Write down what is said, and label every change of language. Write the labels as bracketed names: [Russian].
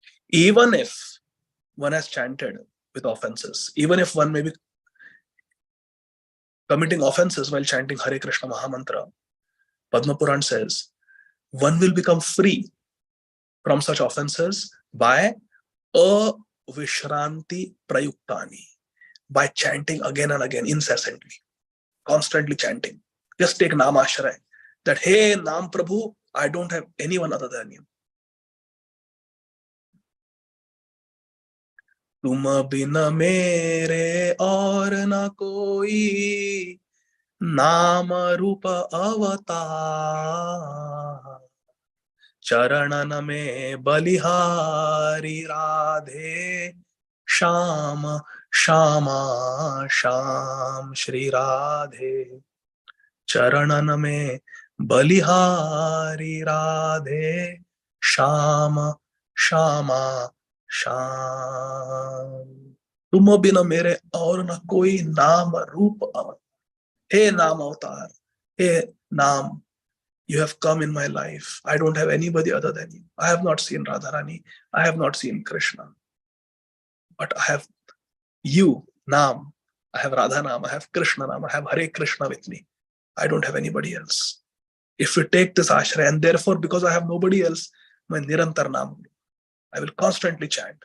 [English] Even if one has chanted with offenses, even if one may be committing offenses while chanting Hare Krishna Mahamantra, Padma Puran says one will become free from such offenses by avishranti prayuktani, by chanting again and again, incessantly, constantly chanting. Just take Nam Ashray, that hey Nam Prabhu, I don't have anyone other than you. [Hindi] तुम बिन मेरे और न कोई नाम रूप अवतार चरणन में बलिहारी राधे श्याम श्यामा श्याम श्री राधे चरणन में बलिहारी राधे श्याम श्यामा श्याम तुम बिना मेरे और न कोई नाम रूप अवतार. [English] Hey Nam Avatar, hey Nam, you have come in my life. I don't have anybody other than you. I have not seen Radharani. I have not seen Krishna. But I have you, Nam. I have Radha Nam. I have Krishna Nam. I have Hare Krishna with me. I don't have anybody else. If we take this ashray, and therefore because I have nobody else, my Nirantar Nam, I will constantly chant.